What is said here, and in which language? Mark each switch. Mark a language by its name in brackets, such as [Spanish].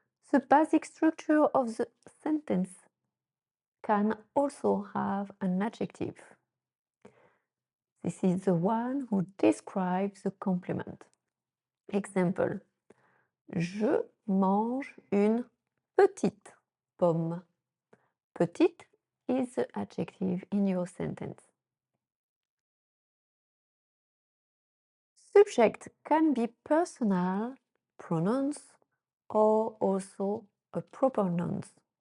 [English] The basic structure of the sentence can also have an adjective. This is the one who describes the complement. [French] Example, je mange une petite pomme. [English] Petite is the adjective in your sentence. Subject can be personal pronouns or also a proper nouns.